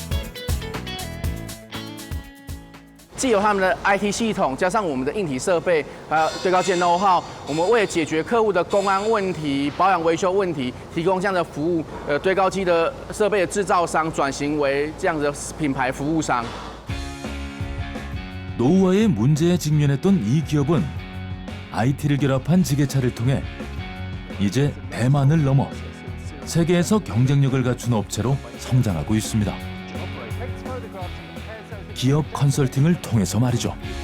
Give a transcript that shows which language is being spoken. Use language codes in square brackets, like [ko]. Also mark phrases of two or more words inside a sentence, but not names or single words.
[zh] 既有他们的 IT 系统，加上我们的硬体设备，还有最高阶 know-how，我们为了解决客户的公安问题、保养维修问题，提供这样的服务。堆高机的设备的制造商转型为这样的品牌服务商。 [ko] 노후화의 문제에 직면했던 이 기업은 IT를 결합한 지게차를 통해 이제 대만을 넘어 세계에서 경쟁력을 갖춘 업체로 성장하고 있습니다. 기업 컨설팅을 통해서 말이죠.